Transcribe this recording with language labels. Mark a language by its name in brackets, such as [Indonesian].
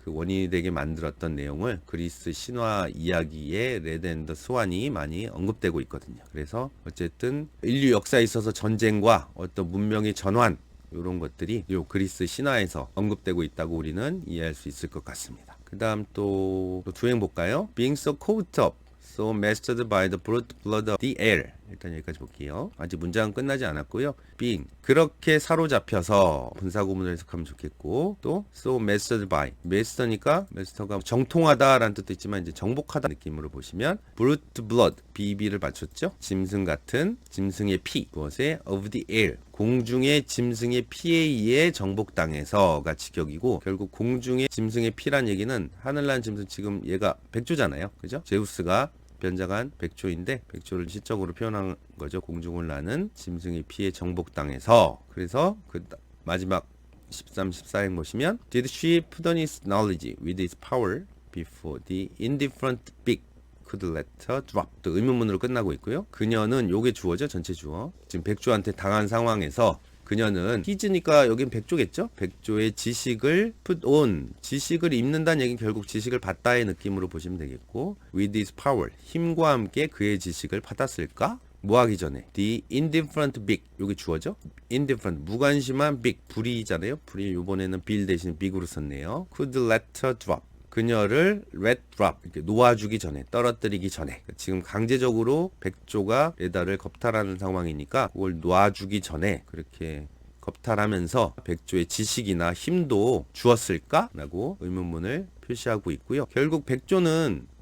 [Korean] 그 원인이 되게 만들었던 내용을 그리스 신화 이야기의 레다 앤드 스완이 많이 언급되고 있거든요. 그래서 어쨌든 인류 역사에 있어서 전쟁과 어떤 문명의 전환, 이런 것들이 요 그리스 신화에서 언급되고 있다고 우리는 이해할 수 있을 것 같습니다. 그 다음 또 두행 볼까요? [English] Being so caught up, so mastered by the brute blood of the air. [Korean] 일단 여기까지 볼게요. 아직 문장은 끝나지 않았고요. being, 그렇게 사로잡혀서, 분사구문을 해석하면 좋겠고, 또 so mastered by, master니까 master가 정통하다라는 뜻도 있지만 이제 정복하다 느낌으로 보시면 brute blood, BB를 맞췄죠. 짐승 같은, 짐승의 피, 무엇에? of the air, 공중의 짐승의 피에 의해 정복당해서가 직역이고, 결국 공중의 짐승의 피란 얘기는 하늘난 짐승, 지금 얘가 백조잖아요. 그죠? 제우스가 변장한 백조인데 백조를 시적으로 표현한 거죠. 공중을 나는 짐승의 피에 정복당해서. 그래서 그 마지막 13, 14행 보시면 [English] Did she put on his knowledge with his power before the indifferent beak could let her drop? [Korean] 또 의문문으로 끝나고 있고요. 그녀는, 요게 주어죠. 전체 주어. 지금 백조한테 당한 상황에서 그녀는, 히즈니까 여긴 백조겠죠? 백조의 지식을 put on, 지식을 입는다는 얘기는 결국 지식을 받다의 느낌으로 보시면 되겠고, with his power, 힘과 함께 그의 지식을 받았을까? 뭐 하기 전에? [English] The indifferent beak, [Korean] 여기 주어죠? indifferent, 무관심한 beak, 불이잖아요? 불이 요번에는 bill 대신 beak으로 썼네요. could let her drop, 그녀를 let drop, 이렇게 놓아주기 전에, 떨어뜨리기 전에. 지금 강제적으로 백조가 레다를 겁탈하는 상황이니까 그걸 놔주기 전에 그렇게 겁탈하면서 백조의 지식이나 힘도 주었을까? 라고 의문문을 표시하고 있고요. 결국 백조는